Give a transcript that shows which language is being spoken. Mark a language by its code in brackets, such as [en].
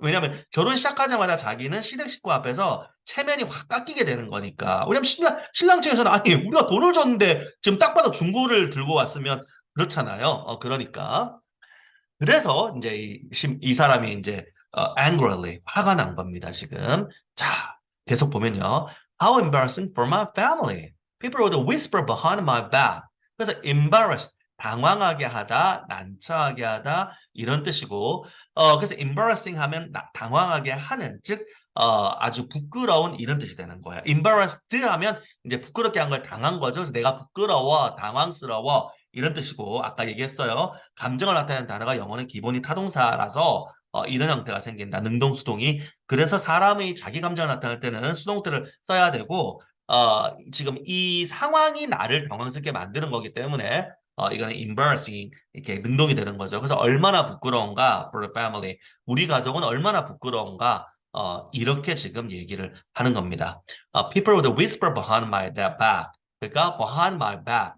[ko] 왜냐하면 결혼 시작하자마자 자기는 시댁 식구 앞에서 체면이 확 깎이게 되는 거니까. 왜냐면 신랑 측에서는 아니 우리가 돈을 줬는데 지금 딱 봐도 중고를 들고 왔으면 그렇잖아요. 그러니까. 그래서 이제 이 사람이 이제 angrily 화가 난 겁니다. 지금. 자, 계속 보면요. [en] How embarrassing for my family. People would whisper behind my back. [ko] 그래서 embarrassed 당황하게 하다, 난처하게 하다 이런 뜻이고 그래서 embarrassing 하면 당황하게 하는 즉 아주 부끄러운 이런 뜻이 되는 거예요. embarrassed 하면 이제 부끄럽게 한 걸 당한 거죠. 그래서 내가 부끄러워, 당황스러워 이런 뜻이고 아까 얘기했어요. 감정을 나타내는 단어가 영어는 기본이 타동사라서 이런 형태가 생긴다. 능동수동이. 그래서 사람이 자기 감정을 나타낼 때는 수동태를 써야 되고 지금 이 상황이 나를 당황스럽게 만드는 거기 때문에 이거는 embarrassing 이렇게 능동이 되는 거죠. 그래서 얼마나 부끄러운가 [en] for the family. [ko] 우리 가족은 얼마나 부끄러운가 이렇게 지금 얘기를 하는 겁니다. [en] People would whisper behind my back. [ko] 그러니까 [en] behind my back.